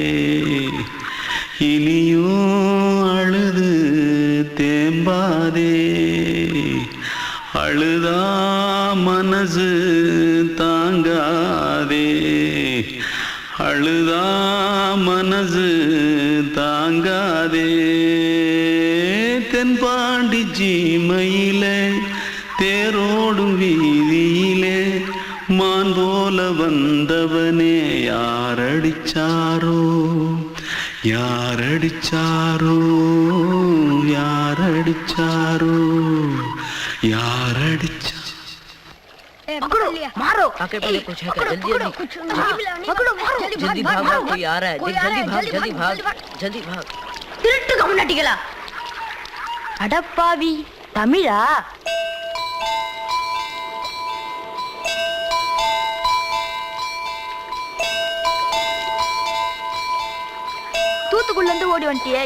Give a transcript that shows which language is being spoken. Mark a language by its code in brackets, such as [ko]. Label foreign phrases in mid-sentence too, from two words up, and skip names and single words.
[ta] இனியும் அழுது தேம்பாதே அழுதா மனசு தாங்காதே அழுதா மனசு தாங்காதே தென்பாண்டி சீமையிலே தேரோடும் வீதியிலே மான் போல வந்தவனே யாரடிச்சாரோ யாரடிச்சாரோ யாரடிச்சாரோ யாரடிச்சா [hi] मारो आके पहले कुछ है क्या? जल्दी जल्दी जल्दी भाग भाग, कोई आ रहा है, जल्दी भाग जल्दी भाग। [ta] திருட்டு கம்முனாட்டிகளா அடப்பாவி தமிழா தூத்துக்குள்ள இருந்து ஓடி வந்துட்டியா?